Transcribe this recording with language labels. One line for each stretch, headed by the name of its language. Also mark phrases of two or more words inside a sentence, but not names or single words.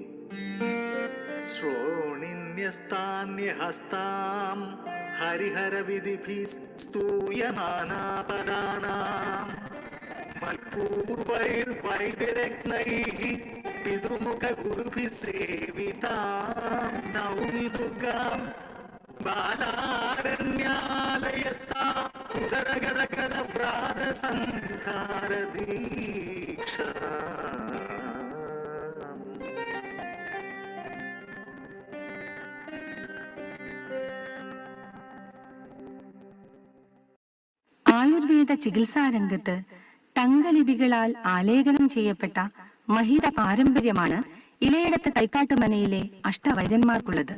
Sanskrit: श्रोणिन्यस्तान्यहस्तां हरिहरविधिभिः स्तूयमानापदानां मत्पूर्वैर्वैदिरत्नैः पितृमुखगुरुभिः सेवितां नौमि दुर्गाम् बालारण्यालयस्था उदरगदगदव्रातसंहारदीक्षा
Malayalam: ആയുർവേദ ചികിത്സാരംഗത്ത് തങ്കലിപികളാൽ ആലേഖനം ചെയ്യപ്പെട്ട മഹിത പാരമ്പര്യമാണ് ഇലയിടത്ത് തൈക്കാട്ടുമനയിലെ അഷ്ടവൈദ്യന്മാർക്കുള്ളത്.